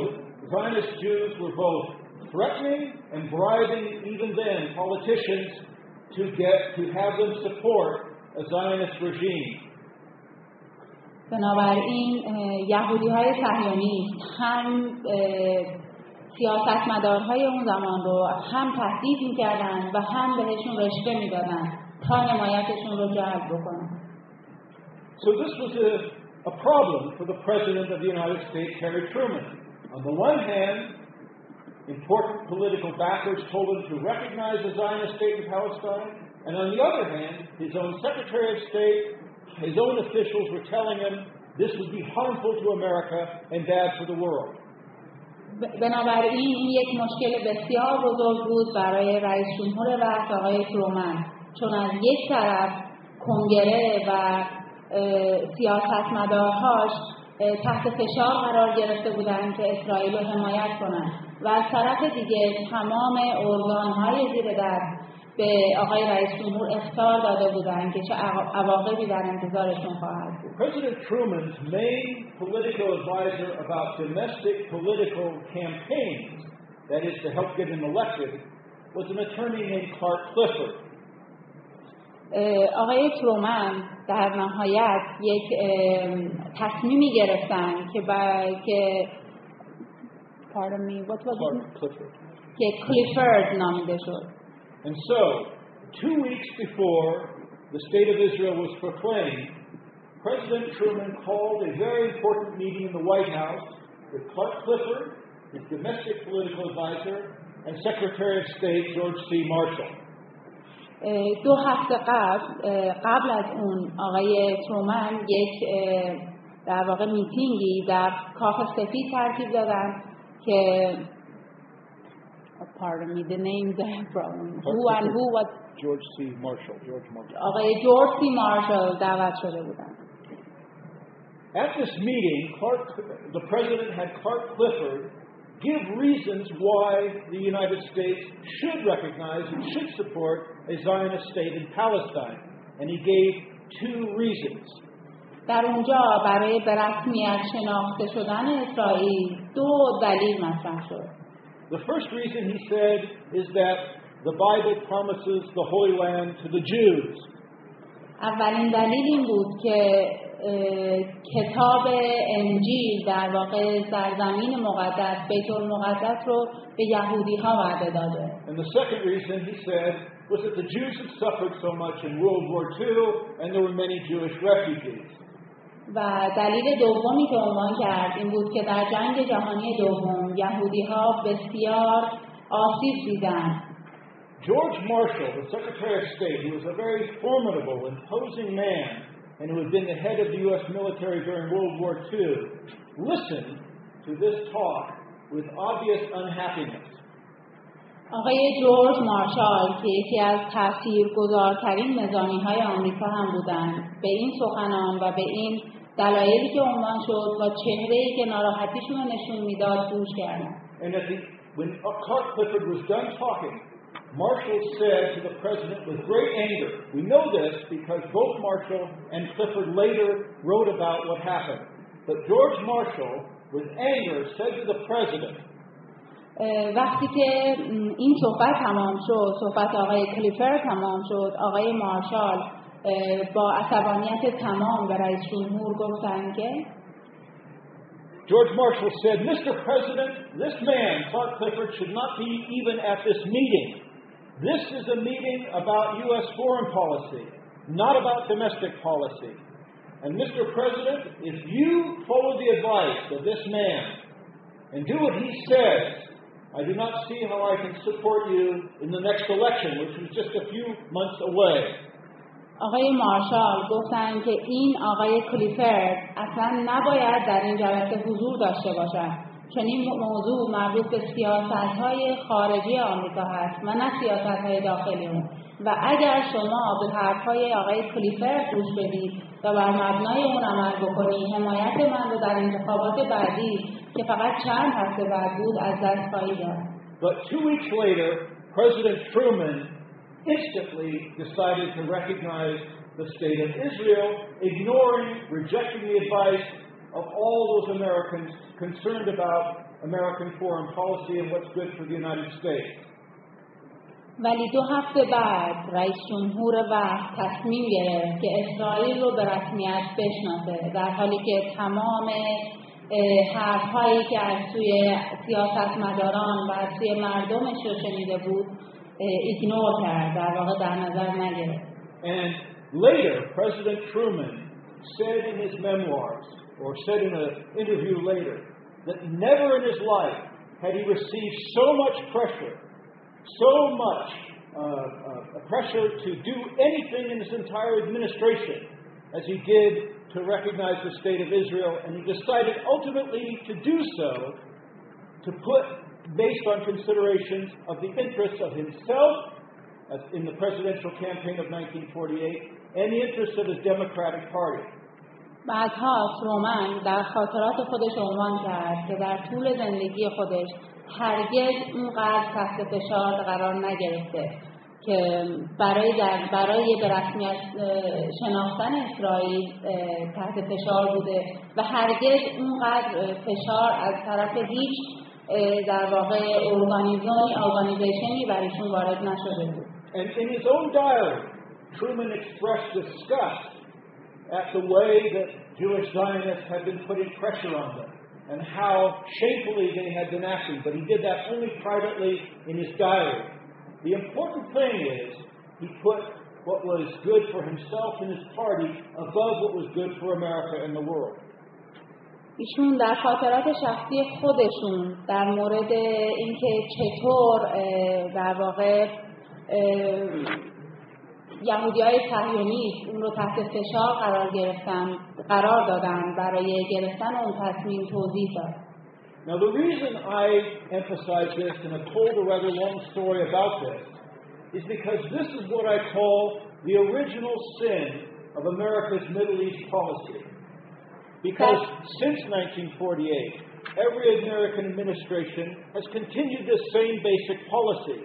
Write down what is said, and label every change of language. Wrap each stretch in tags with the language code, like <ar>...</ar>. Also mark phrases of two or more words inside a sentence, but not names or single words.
<en>So Zionist Jews were both threatening and bribing even then politicians to have them support a Zionist regime.</en> <fa>بنابراین یهودی‌های صهیونیست هم سیاستمدارهای اون زمان رو هم تهدید می‌کردن و هم بهشون رشوه می‌دادن تا حمایتشون رو جلب بکنن.</fa> <en>So this was a problem for the President of the United States, Harry Truman. On the one hand, important political backers told him to recognize the Zionist state in Palestine, and on the other hand, his own Secretary of State, his own officials were telling him this would be harmful to America and bad for the world.</en> <fa>بنابراین این یک مشکل بسیار بزرگ بود برای رئیس جمهور وقت آقای ترومن، چون از یک طرف کنگره و سیاستمدارهاش تحت فشار قرار گرفته بودند که اسرائیل رو حمایت کنند و از طرف دیگه تمام ارگان‌های زیر دست به آقای رئیس جمهور اخطار داده بودند که چه عواقبی در انتظارشون خواهد بود.</fa> <en>President Truman's main political advisor about domestic political campaigns, that is to help get him elected, was an attorney named Clark Clifford.</en> <fa>آقای ترومن در نهایت یک تصمیمی گرفتن که</fa> <en>pardon me, what was it? Clifford.</en> <fa>که کلیفورد نامیده شد.</fa> <en>And so, 2 weeks before the state of Israel was proclaimed, President Truman called a very important meeting in the White House with Clark Clifford, his domestic political advisor, and Secretary of State George C. Marshall.</en> <fa>2 هفته قبل از اون آقای ترومن یک در واقع میتینگی در کاخ سفید ترتیب دادن که</fa> <en>pardon me, the names I have problem. Who and who was George Marshall.</en> <fa>آقای جورج سی مارشال دعوت شده بودن.</fa> <en>At this meeting, the president had Clark Clifford give reasons why the United States should recognize and should support a Zionist state in Palestine. And he gave 2 reasons.</en> <fa>در اونجا برای به رسمیت شناخته شدن اسرائیل 2 دلیل مطرح شد.</fa> <en>The first reason he said is that the Bible promises the Holy Land to the Jews.</en> <fa>اولین دلیل این بود که کتاب انجیل در واقع سرزمین مقدس بیت المقدس رو به یهودی ها وعده داده.</fa> <en>And the second reason he said was that the Jews had suffered so much in World War II and there were many Jewish refugees.</en> <fa>و دلیل دومی که عنوان کرد این بود که در جنگ جهانی دوم یهودی ها بسیار آسیب دیدند.</fa> <en>George Marshall, the Secretary of State, who was a very formidable, imposing man and who had been the head of the U.S. military during World War II, listened to this talk with obvious unhappiness.</en> <fa>آقای جورج مارشال که یکی از تاثیرگذارترین نظامی‌های آمریکا هم بودند به این سخنان و به این دلایلی که عنوان شد و چهره‌ای که ناراحتیشون رو نشون میداد گوش کردند.</fa> <en>And when Clark Clifford was done talking, Marshall said to the president with great anger, we know this because both Marshall and Clifford later wrote about what happened, but George Marshall with anger said to the president,</en> <fa>وقتی که این صحبت تمام شد، صحبت آقای کلیفورد تمام شد، آقای مارشال با عصبانیت تمام به رئیس جمهور گفتن که</fa> <en>George Marshall said, Mr. President, this man, Clark Clifford, should not be even at this meeting. This is a meeting about U.S. foreign policy, not about domestic policy. And Mr. President, if you follow the advice of this man and do what he says, I do not see how I can support you in the next election, which is just a few months away.</en> <fa>آقای مارشال گفتن که این آقای کلیفورد اصلا نباید در این جلسه حضور داشته باشد، چون این موضوع مربوط به سیاست‌های خارجی آمریکا هست و نه سیاست‌های داخلی اون. و اگر شما به حرف‌های آقای کلیفورد گوش بدید و بر مبنای اون عمل بکنید، حمایت من رو در انتخابات بعدی که فقط چند هفته بعد بود از دست خواهید داد.</fa> <en>But 2 weeks later, President Truman instantly decided to recognize the state of Israel, rejecting the advice of all those Americans concerned about American foreign policy and what's good for the United States.</en> <fa>ولی 2 هفته بعد رئیس جمهور وقت تصمیم گرفت که اسرائیل رو به رسمیت بشناسه، در حالی که تمام حرف‌هایی که از سوی سیاستمداران و از سوی مردمش رو شنیده بود ایگنور کرد، در واقع در نظر نگرفت.</fa> <en>And later President Truman said in his memoirs, or said in an interview later, that never in his life had he received so much pressure to do anything in his entire administration as he did to recognize the state of Israel, and he decided ultimately to do so to put, based on considerations of the interests of himself as in the presidential campaign of 1948 and the interests of his Democratic Party.</en> <fa>بعدها ترومن در خاطرات خودش عنوان کرد که در طول زندگی خودش هرگز اونقدر تحت فشار قرار نگرفته که برای به رسمیت شناختن اسرائیل تحت فشار بوده و هرگز اونقدر فشار از طرف هیچ در واقع ارگانیزیشنی برایشون وارد نشده بود.</fa> <en>And in his own diary, Truman expressed disgust at the way that Jewish Zionists had been putting pressure on them and how shamefully they had been acting, but he did that only privately in his diary. The important thing is he put what was good for himself and his party above what was good for America and the world.</en> <fa>ایشون در خاطرات شخصی خودشون در مورد اینکه چطور در واقع یهودیای صهیونیست اون رو تحت فشار قرار دادن برای گرفتن اون تصمیم توضیح داد.</fa> <en>Now the reason I emphasize this and have told a rather long story about this is because this is what I call the original sin of America's Middle East policy. Because since 1948, every American administration has continued this same basic policy.</en>